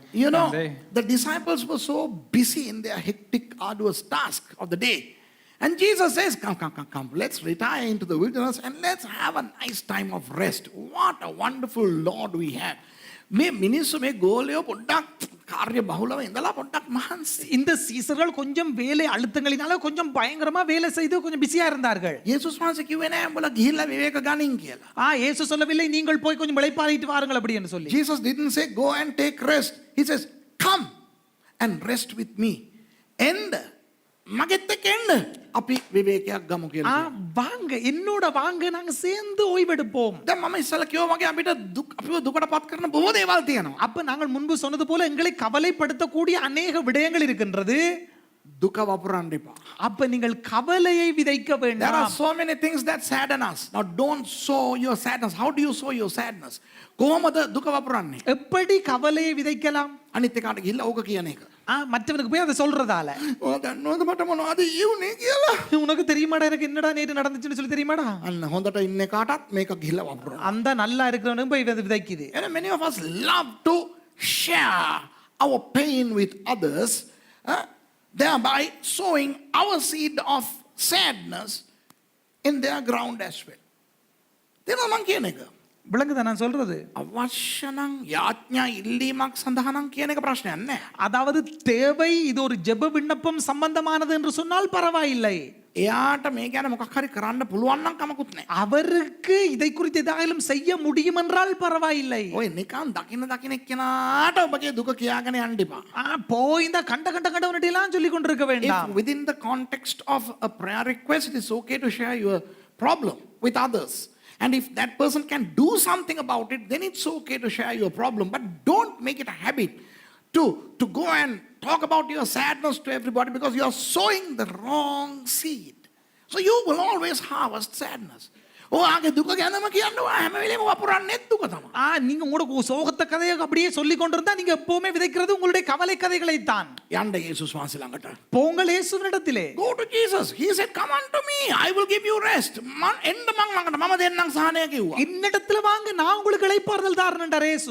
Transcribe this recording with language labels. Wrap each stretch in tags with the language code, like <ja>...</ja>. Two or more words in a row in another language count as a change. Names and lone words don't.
<en>You know, and they, the disciples were so busy in their hectic, arduous task of the day. And Jesus says, come, let's retire into the wilderness and let's have a nice time of rest. What a wonderful Lord we have.</en> <si>මේ මිනිස්සු මේ ගෝලයෝ පොඩ්ඩක් කාර්ය බහුලව ඉඳලා පොඩ්ඩක් මහන්සි.</si> <ta>இந்த சீசர்கள் கொஞ்சம் வேலை அழுத்தங்களினால கொஞ்சம் பயங்கரமா வேலை செய்து கொஞ்சம் பிஸியா இருந்தார்கள்.</ta> <si>යේසුස් වහන්සේ කිව්වේ නෑ උඹලා ගිහිල්ලා විවේක ගනින් කියලා.</si> <ta>இயேசு சொல்லவில்லை நீங்கள் போய் கொஞ்சம் இளைப்பாறிட்டு வாருங்கள் அப்படி என்று சொல்லி.</ta> <en>Jesus didn't say go and take rest. He says come and rest with me.</en> <si>And මගෙත් එක්ක එන්න අපි විවේකයක් ගමු කියලා.</si> <ta>வாங்க என்னோட வாங்க நாங்க சேர்ந்து ஓய்வெடுப்போம்.</ta> <si>දැන් මම ඉස්සලා කිව්වා වගේ අපිට අපිව දුකටපත් කරන බොහෝ දේවල් තියෙනවා.</si> <ta>அப்ப நாங்கள் முன்பு சொன்னது போல எங்களை கவலைப்படுத்தக்கூடிய அநேக விடயங்கள் இருக்கின்றது.</ta> <si>දුක වපුරන්න එපා.</si> <ta>அப்ப நீங்கள் கவலையை விதைக்க</ta> <en>There are</en> <ta>வேண்டாம்.</ta> <en>so many things that sadden us. Now don't sow your sadness. How do you sow your sadness?</en> <si>කොහොමද දුක වපුරන්නේ?</si> <ta>எப்படி கவலையை விதைக்கலாம்?</ta> <si>අනිත් එකාට ගිහිල්ලා ඕක කියන එක.</si> <ta>மற்றவனுக்கு போய் அதை சொல்றதால.</ta> <si>ඔය දන්නවද මට මොනවද ඊුනේ කියලා?</si> <ta>உனக்கு தெரியுமாடா எனக்கு என்னடா நேத்து நடந்துச்சுன்னு சொல்லி தெரியுமாடா?</ta> <si>අන්න හොඳට ඉන්න කාටත් මේක ගිහිල්ලා වපුරනවා.</si> <ta>அந்த நல்லா இருக்கிறவனுக்கு போய் இது விதைக்குது.</ta> <en>And many of us love to share our pain with others, thereby sowing our seed of sadness in their ground as well.</en> <si>තේරුණා මං කියන එක?</si> <ta>விளங்குதா நான் சொல்றது?</ta> <si>අවශ්‍ය නම් යාඥා ඉල්ලීමක් සඳහා නම් කියන එක ප්‍රශ්නයක් නෑ.</si> <ta>அதாவது தேவை இது ஒரு ஜெப விண்ணப்பம் சம்பந்தமானது என்று சொன்னால் பரவாயில்லை.</ta> <si>එයාට මේ ගැන මොකක් හරි කරන්න පුළුවන් නම් කමකුත් නෑ.</si> <ta>அவருக்கு இதை குறித்து ஏதாயிலும் செய்ய முடியும் என்றால் பரவாயில்லை.</ta> <si>ඔය නිකන් දකින එක්කෙනාට ඔබගේ දුක කියාගෙන යන්න එපා.</si> <ta>போய் இந்த கண்டவனிட்ட எல்லாம் சொல்லி கொண்டிருக்க</ta> <en>If</en> <ta>வேண்டாம்.</ta> <en>within the context of a prayer request, it is okay to share your problem with others. And if that person can do something about it, then it's okay to share your problem. But don't make it a habit to go and talk about your sadness to everybody, because you are sowing the wrong seed. So you will always harvest sadness.</en> <si>ආගේ දුක ගැනම කියනවා හැම වෙලේම වපුරන්නේ දුක තමයි.</si> <ta>நீங்க உங்களோட சோகத்த கதையை அப்படியே சொல்லி கொண்டிருந்தா நீங்க எப்பவுமே விதைக்கிறது உங்களுடைய கவலை கதைகளை தான்.</ta> <si>යන්න යේසුස් වහන්සේ ළඟට.</si> <ta>போங்கள் இயேசுவினிடத்திலே.</ta> <en>Go to Jesus. He said, come unto me. I will give you rest.</en> <si>එන්න මං ළඟට මම දෙන්නම් සහනය කිව්වා.</si> <ta>என்னிடத்துல வாங்க நான் உங்களுக்கு இளைப்பாறுதல் தாரேன் என்றார் இயேசு.</ta>